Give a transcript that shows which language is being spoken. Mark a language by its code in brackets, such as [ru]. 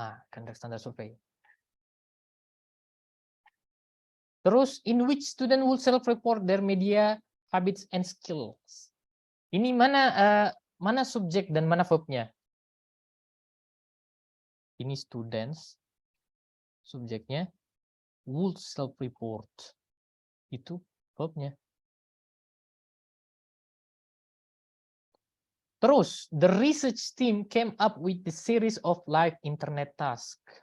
[en] Conduct standard survey. [id] Terus, [en] in which student will self-report their media habits and skills. [id] Ini mana subjek dan mana verbnya? Ini students, subjeknya, would self-report. Itu verbnya. Terus, [en] the research team came up with the series of live internet task.